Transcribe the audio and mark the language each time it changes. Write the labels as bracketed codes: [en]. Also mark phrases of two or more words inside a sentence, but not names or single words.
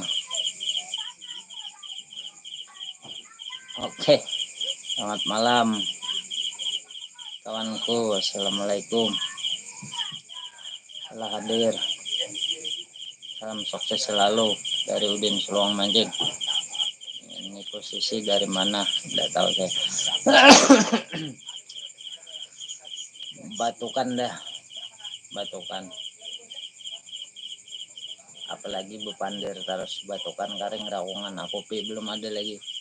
[id] Oke, selamat malam kawanku, assalamualaikum, telah hadir. Salam sukses selalu dari Udin Seluang Mancing. Ini posisi dari mana nggak tahu saya. [bjn] Batukan dah, batukan, apalagi bepandir terus batukan karing raungan aku belum ada lagi.